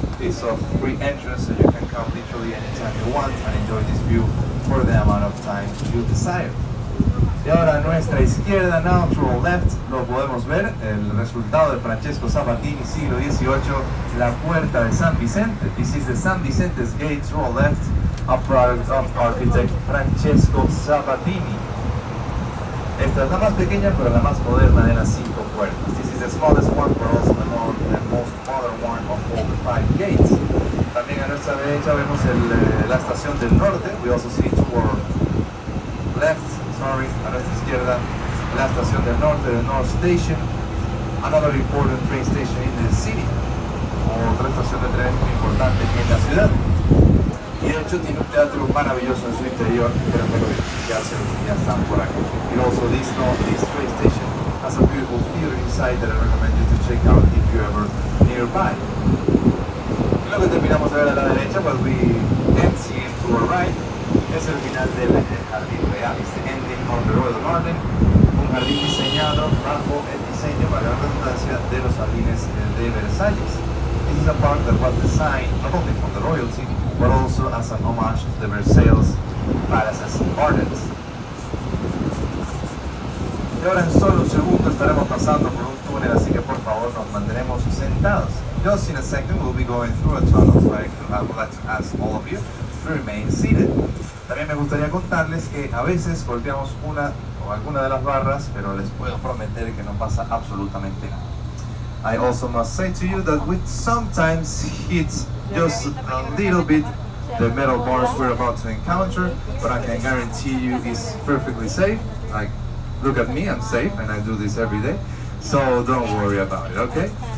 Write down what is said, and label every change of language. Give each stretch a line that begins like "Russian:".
English: piece of free entrance, so you can come literally anytime you want and enjoy this view for the amount of time you desire.
Spanish: Y ahora a nuestra izquierda,
English: now to our left,
Spanish: lo podemos ver, el resultado de Francesco Sabatini, siglo XVIII, la puerta de San Vicente.
English: This is the San Vicente's gate to our left, a product of architect Francesco Sabatini.
Spanish: Esta es la más pequeña, pero la más moderna de las 5 puertas.
English: This is the smallest one, but also the most modern one of all the 5 gates.
Spanish: También a nuestra derecha vemos la estación del norte.
English: We also see to our left,
Spanish: a nuestra izquierda, la estación del norte,
English: the North Station, another important train station in the city,
Spanish: otra estación de tren muy importante en la ciudad. Y de hecho tiene un teatro maravilloso en su interior, pero me lo ya están por aquí.
English: Y also this train station has a beautiful theater inside that I recommend you to check out if you're ever nearby.
Spanish: Y lo que terminamos de ver a la derecha,
English: what we can see to our right,
Spanish: es el final del jardín real, es
English: the ending of the Royal Garden,
Spanish: un jardín diseñado bajo el diseño, para la redundancia, de los jardines de Versalles.
English: This is a park that was designed not only for the royalty, but also as an homage to the Versailles palaces and gardens.
Spanish: Y ahora en solo un segundo estaremos pasando por un túnel, así que por favor nos mantendremos sentados.
English: Just in a second we'll be going through a tunnel, so I would like to ask all of you to remain seated.
Spanish: También me gustaría contarles que a veces golpeamos una o alguna de las barras, pero les puedo prometer que no pasa absolutamente nada.
English: I also must say to you that we sometimes hit just a little bit the metal bars we're about to encounter, but I can guarantee you it's perfectly safe. Like, look at me, I'm safe, and I do this every day, so don't worry about it, okay?